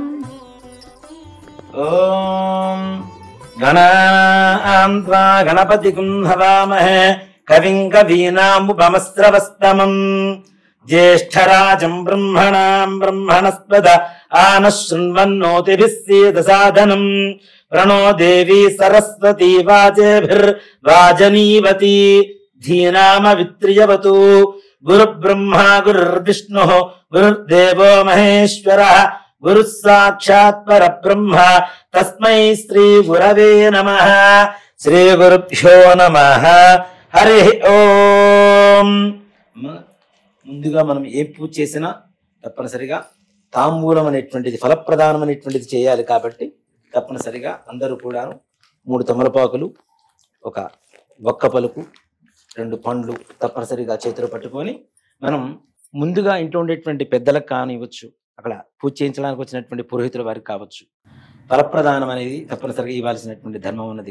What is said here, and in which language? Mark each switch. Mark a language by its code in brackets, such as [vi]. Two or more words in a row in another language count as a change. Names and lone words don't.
[sa] ఓం గణాన్త్వా గణపతిం హవామహే కవిం కవీనాముపమస్రవస్తమం జ్యేష్ఠరాజం బ్రహ్మణాం బ్రహ్మణస్పద ఆనః శృण्वन्नोतिभिः सीदसादनम् प्रणो देवी सरस्वती वाजेभिर्वाजनीवती धीनामवित्र्यवतु गुरुब्रह्मा गुरुर्विष्णुः गुरुर्देवो महेश्वरः गुरुः साक्षात् परब्रह्म तस्मै श्री गुरवे नमः. श्री गुरुभ्यो नमः. హరి ఓం. [te] ముందుగా మనం ఏ పూజ చేసినా తప్పనిసరిగా తాంబూలం అనేటువంటిది, ఫలప్రదానం అనేటువంటిది చేయాలి. కాబట్టి తప్పనిసరిగా అందరూ కూడా 3 తమలపాకులు, ఒక ఒక్క పలుకు, 2 పండ్లు తప్పనిసరిగా చేతిలో పట్టుకొని మనం ముందుగా ఇంట్లో ఉండేటువంటి పెద్దలకు కానివ్వచ్చు, అక్కడ పూజ చేయించడానికి వచ్చినటువంటి పురోహితుల వారికి కావచ్చు, ఫలప్రదానం అనేది తప్పనిసరిగా ఇవ్వాల్సినటువంటి ధర్మం ఉన్నది.